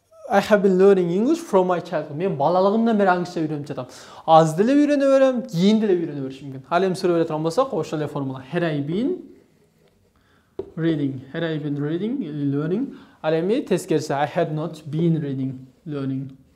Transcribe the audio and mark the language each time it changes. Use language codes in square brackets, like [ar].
[en] I have been learning English from my childhood. [ky] Мен балалыгымдан бери аңгыча үйрөнүп жатам. Az деле үйрөнө берем, кийин деле үйрөнө беришим мүмкүн. Ал эми суроо бере турган болсок, ошол эле формула. [en] Had I been reading, learning. [ky] Ал эми тескериси [en] I had not been reading, learning.